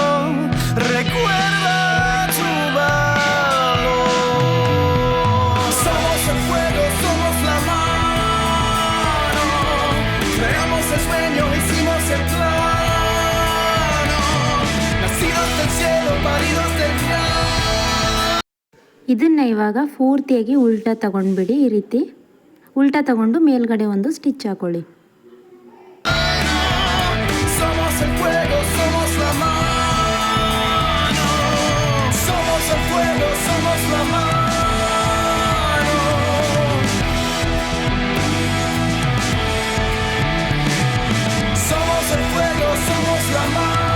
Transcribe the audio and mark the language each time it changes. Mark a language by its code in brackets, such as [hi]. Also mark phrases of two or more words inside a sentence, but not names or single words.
[es] Recuerda tu valor. Somos el fuego, somos la mano. Creamos el sueño, hicimos el plano. Nacidos del cielo, paridos del cielo. [kn] ಇದನ್ನು ಇವಾಗ ಪೂರ್ತಿಯಾಗಿ ಉಲ್ಟಾ ತಗೊಂಡ್ಬಿಡಿ. ಈ ರೀತಿ ಉಲ್ಟಾ ತಗೊಂಡು ಮೇಲ್ಗಡೆ ಒಂದು ಸ್ಟಿಚ್ ಹಾಕೊಳ್ಳಿ. [es] Somos el fuego, somos la mano. Somos el fuego, somos la mano. Somos el fuego, somos la mano.